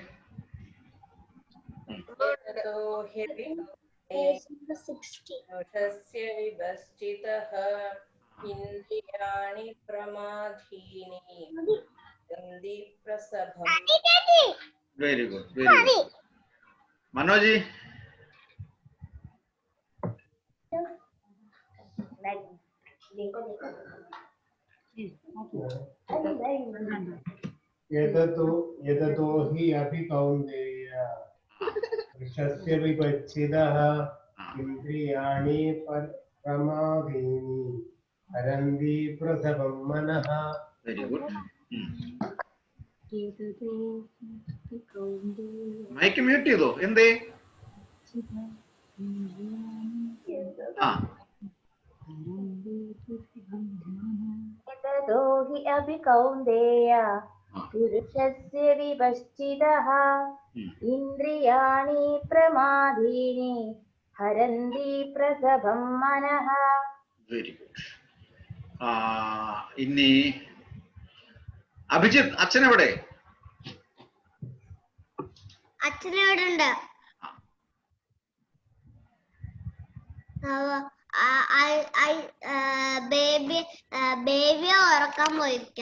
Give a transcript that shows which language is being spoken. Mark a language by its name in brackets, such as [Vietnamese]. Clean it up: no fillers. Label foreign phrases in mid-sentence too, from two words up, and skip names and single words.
[Sanskrit] പുരുഷസ്യ വിഭജിതഃ ഇന്ദ്രിയാണി പ്രമാദീനി ഹരന്തി പ്രസഭം. [English] very good. very good. മനോജി. [Sanskrit] यदतो हि अपि कौन्तेय पुरुषस्य विभजितः इन्द्रियाणि प्रमादीनि हरन्ति प्रसभं मनः. [English] very good. mic mute [Malayalam] ചെയ്തോ? എന്തേ? [Sanskrit] यदतो हि अपि कौन्तेय पुरुषस्य विभजितः इन्द्रियाणि प्रमादीनि हरन्ति प्रसभं मनः. [English] very good. [Malayalam] ഇനി അഭിജിത്ത് അച്ഛനെവിടെ? അച്ഛനെവിടെ ഉണ്ട്? ബേബിയെ ഉറക്കാൻ പോയിരിക്കാം.